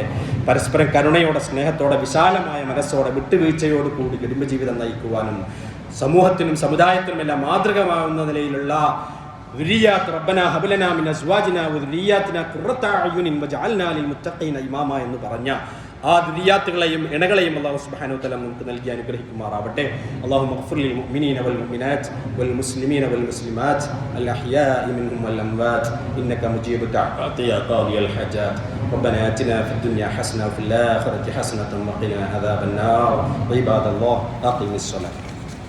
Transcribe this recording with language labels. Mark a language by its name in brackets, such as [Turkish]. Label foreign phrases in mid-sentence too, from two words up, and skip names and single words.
[Malayalam] പരസ്പരം കരുണയോടെ, സ്നേഹത്തോടെ, വിശാലമായ മനസ്സോടെ, വിട്ടുവീഴ്ചയോട് കൂടി കുടുംബജീവിതം നയിക്കുവാനും സമൂഹത്തിനും സമുദായത്തിനുമെല്ലാം മാതൃകമാകുന്ന നിലയിലുള്ള ദുരിയാത്ത് [Arabic] ربنا هب لنا من أزواجنا وذرياتنا قرة أعين واجعلنا للمتقين إماما [Malayalam] എന്ന് പറഞ്ഞ ആ ദുരിയാത്തുകളെയും ഇണകളെയും [Arabic] الله سبحانه وتعالى [Malayalam] നമുക്ക് നൽകി അനുഗ്രഹിക്കുമാറാവട്ടെ. [Arabic] اللهم اغفر للمؤمنين والمؤمنات والمسلمين والمسلمات الأحياء منهم والأموات إنك مجيب الدعوات يا قاضي الحاجات. ربنا آتنا في الدنيا حسنة وفي الآخرة حسنة وقنا عذاب النار. عباد الله أقيموا الصلاة.